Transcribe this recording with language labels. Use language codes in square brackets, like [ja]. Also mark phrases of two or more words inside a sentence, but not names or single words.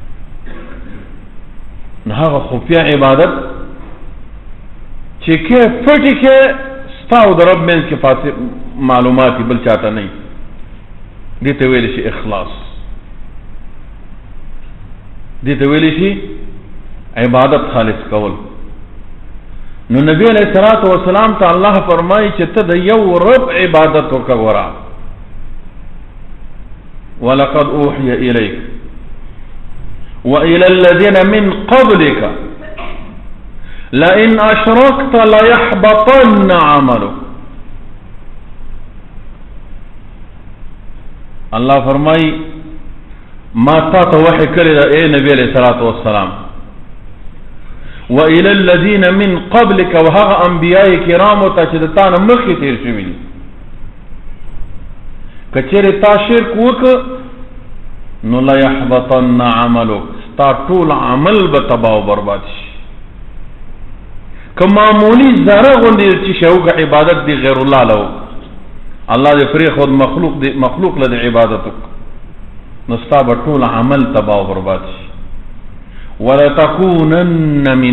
[ps] نو هغه خفیه عبادت چې کې پټې کې ستا او د رب منځ کې پاتې معلومات بل چاته نه وي دې ته ویلی شي اخلاص. دې ته ویلی شي عبادت خالص کول. نو نبی [ar] علیہ الصلوۃ والسلام [ps] ته الله فرمایي چې ته د یو رب عبادت وکړه. [ar] ولقد اوحي الیک وإلى الذين من قبلك لئن أشركت ليحبطن عملك. [ps] الله فرمای ما تا ته وحی کړی دا اے نبی [ar] علیہ الصلوۃ والسلام وإلى الذين من قبلك [ps] وهغه انبیاء کرام ته چې د تا نه مخکې تیر شوي دي کچېرې تا شرک وکړ نو [ar] لا يحبطن عملك [ps] تا ټول عمل به تباہ او برباد شي. که معمولی ذره غوندې چې شوګه عبادت دی غیر الله له الله دې پرې خود مخلوق له عبادت نو ستا به ټول عمل تباہ او برباد شي [ar] ولتكونن من